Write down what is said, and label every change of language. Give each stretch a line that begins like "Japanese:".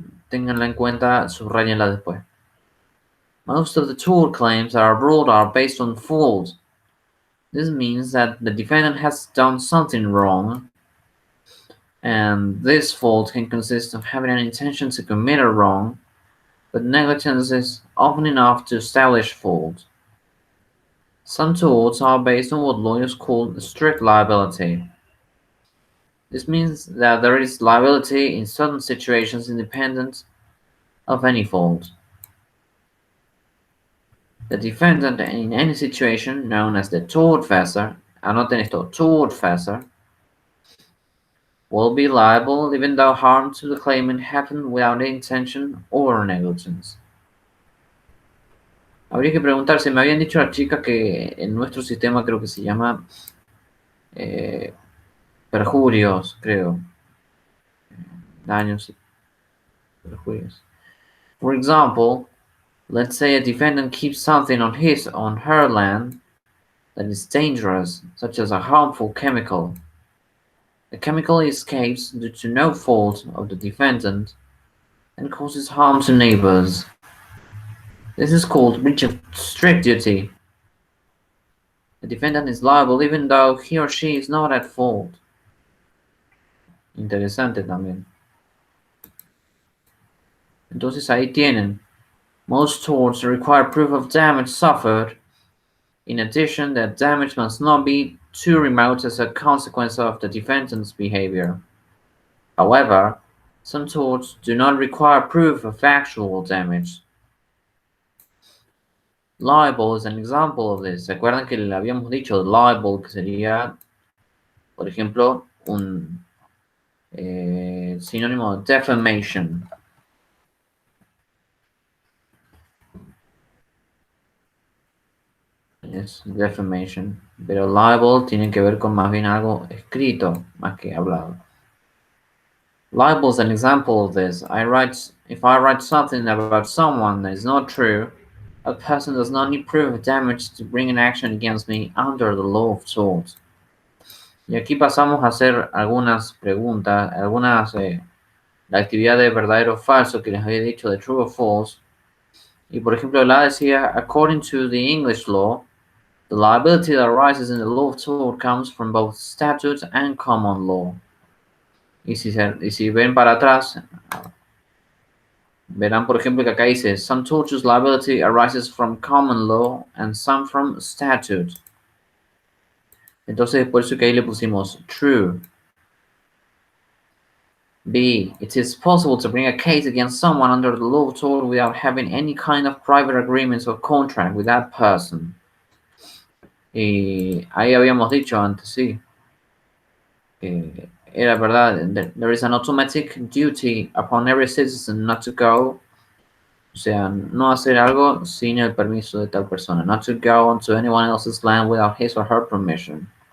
Spanish: Ténganla en cuenta, subrayenla después.
English: Most of the tort claims that are brought are based on fault. This means that the defendant has done something wrong, and this fault can consist of having an intention to commit a wrong, but negligence is often enough to establish fault. Some torts are based on what lawyers call strict liability. This means that there is liability in certain situations independent of any fault. The defendant in any situation known as the tortfeasor,
Spanish: anoten esto,
English: tortfeasor, will be liable even though harm to the claimant happened without intention or negligence.
Spanish: Habría que preguntarse, me habían dicho las chicas que en nuestro sistema creo que se llama perjurios, creo. Daños y perjurios.
English: For example, let's say a defendant keeps something on his or her land that is dangerous, such as a harmful chemical. The chemical escapes due to no fault of the defendant and causes harm to neighbors. This is called breach of strict duty. The defendant is liable even though he or she is not at fault.
Spanish: Interesante también. Entonces ahí tienen.
English: Most torts require proof of damage suffered. In addition, that damage must not be too remote as a consequence of the defendant's behavior. However, some torts do not require proof of actual damage. Liable is an example of this.
Spanish: ¿Se acuerdan que le habíamos dicho liable, que sería, por ejemplo, un sinónimo de defamation? Es defamation. Pero liable tiene que ver con más bien algo escrito, más que hablado.
English: Liable is an example of this. If I write something about someone that is not true, a person does not need proof of damage to bring an action against me under the law of tort.
Spanish: Y aquí pasamos a hacer algunas preguntas, la actividad de verdadero o falso que les había dicho de
English: true or false.
Spanish: Y por ejemplo, la decía,
English: according to the English law, the liability that arises in the law of tort comes from both statute and common law.
Spanish: Y si ven para atrás, verán, por ejemplo, que acá dice,
English: some tortious liability arises from common law and some from statute.
Spanish: Entonces, por eso que ahí le pusimos true. B.
English: It is possible to bring a case against someone under the law of tort without having any kind of private agreements or contract with that person.
Spanish: Y ahí habíamos dicho antes, sí. Era verdad,
English: there is an automatic duty upon every citizen not to go,
Spanish: o sea, no hacer algo sin el permiso de tal persona,
English: not to go onto anyone else's land without his or her permission.